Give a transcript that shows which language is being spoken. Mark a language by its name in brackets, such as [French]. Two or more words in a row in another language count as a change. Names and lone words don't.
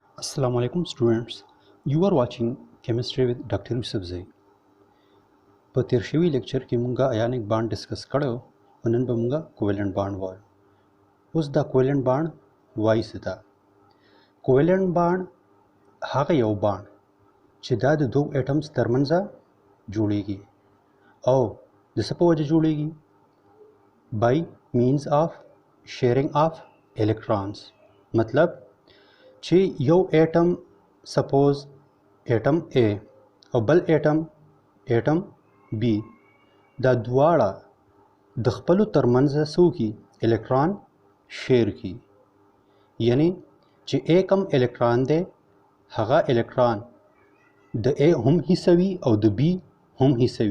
[English] Assalamu alaikum students. You are watching chemistry with Dr. Yusuf Zai. [Pashto] په تیر شوي لیکچر کې مونږه [English] ionic bond discuss [Pashto] کړو او نن به مونږه [English] covalent bond [Pashto] وایو. اوس دا [English] covalent bond [Pashto] وایي څه ده؟ [English] covalent bond [Pashto] هغه یو بانډ چې دا د دوه اټمز ترمنځ جوړیږي او د څه په وجه جوړیږي؟ [English] by means of sharing of electrons. [Pashto] مطلب چې یو اټم [English] suppose atom [Pashto] A او بل اټم B دا دواړه د خپلو ترمنځ سوکي [English] electron share [Pashto] کی، یعنی چې A کم الکترون دی هغه الکترون د A هم حصوي او د B هم حصوي.